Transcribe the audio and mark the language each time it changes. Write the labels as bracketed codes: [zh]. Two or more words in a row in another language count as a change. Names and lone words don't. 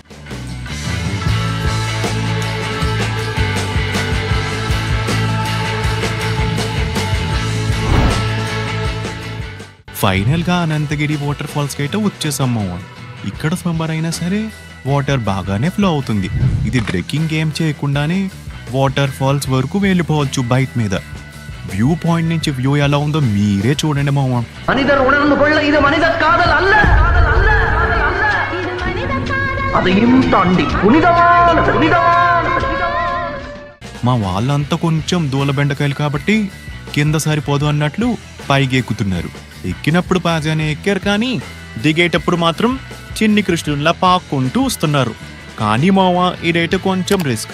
[te] ఫైనల్ గా అనంతగిరి [en] water falls [te] కి అయితే వచ్చేసాం మామ. ఇక్కడ సమ్మర్ అయినా సరే వాటర్ బాగానే ఫ్లో అవుతుంది. ఇది ట్రెక్కింగ్ ఏం చేయకుండానే [en] water falls [te] వరకు వెళ్ళిపోవచ్చు బైక్ మీద. [en] view point [te] నుంచి వ్యూ ఎలా ఉందో మీరే చూడండి మామ. [ta] மனிதர் உணர்ந்து கொள்ள இது மனித காதல் அல்ல, அதையும் தாண்டி புனிதமானது. [te] మా వాళ్ళంతా కొంచెం దూల బెండకాయలు కాబట్టి కింద సరిపోదు అన్నట్లు పైకి ఎక్కుతున్నారు. ఎక్కినప్పుడు బాగానే ఎక్కారు, కానీ దిగేటప్పుడు మాత్రం చిన్ని కృష్ణుల్లా పాక్కుంటూ వస్తున్నారు. కానీ మావ ఇదైతే కొంచెం రిస్క్.